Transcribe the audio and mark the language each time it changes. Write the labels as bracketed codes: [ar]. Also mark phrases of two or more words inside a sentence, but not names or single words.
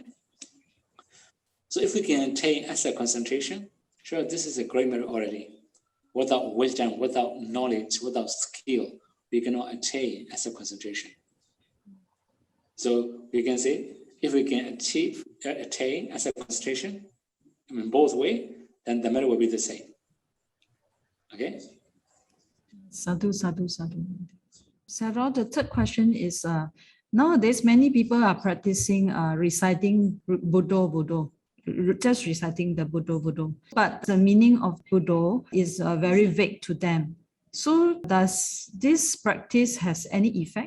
[en] So if we can attain asset concentration, sure, this is a great merit already. Without wisdom, without knowledge, without skill, we cannot attain asset concentration. So we can say, if we can attain asset concentration in both ways, then the merit will be the same. Okay? [pi] Sadhu, sadhu, sadhu. [en] Sādhu, the third question is, nowadays many people are practicing reciting Buddha, Buddha, just reciting the Buddha, Buddha. But the meaning of Buddha is very vague to them. So does this practice has any effect?